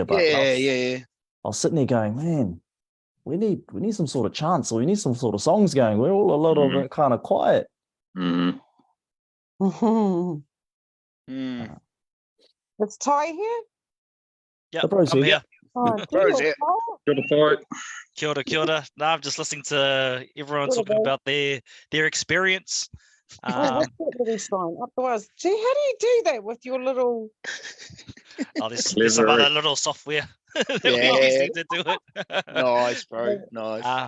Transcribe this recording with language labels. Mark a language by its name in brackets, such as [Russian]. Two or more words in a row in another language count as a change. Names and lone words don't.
[English] But I was sitting there going, man, we need some sort of chants, or we need some sort of songs going. We're all a little bit kind of quiet. It's Ty here. Yeah, The bros I'm here. here. Oh, Bros, cool. yeah. Oh, Good fight. [Māori] Kia ora. [English] No, I'm just listening to everyone [Māori] Kia ora, [English] talking bro. about their experience. what's that little sign up the wires? Gee, how do you do that with your little? There's some Clever. other little software that we're Yeah. using to do it. Nice, bro. Nice.